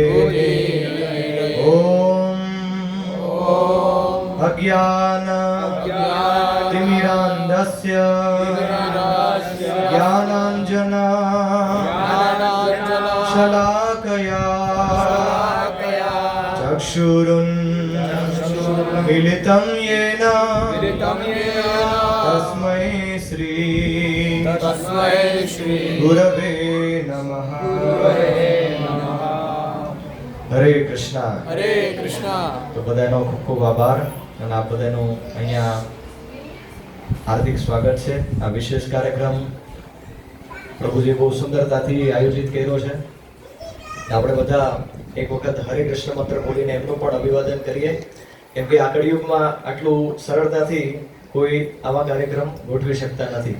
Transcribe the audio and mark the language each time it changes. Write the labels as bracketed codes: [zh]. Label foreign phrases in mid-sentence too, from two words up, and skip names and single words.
[sa] ॐ अज्ञानतिमिरान्धस्य ज्ञानाञ्जना शलाकया चक्षुरुन्मीलितं येन तस्मै श्री गुरवे नमः. [gu] હરે કૃષ્ણ. હરે કૃષ્ણ. તો બધાનો ખૂબ ખૂબ આભાર અને આપ બધાનું અહીંયા હાર્દિક સ્વાગત છે. આ વિશેષ કાર્યક્રમ પ્રભુજી બહુ સુંદરતાથી આયોજિત કર્યો છે. આપણે બધા એક વખત હરે કૃષ્ણ મંત્ર બોલીને એમનું પણ અભિવાદન કરીએ, કેમ કે આ કળિયુગમાં આટલું સરળતાથી કોઈ આવા કાર્યક્રમ ગોઠવી શકતા નથી.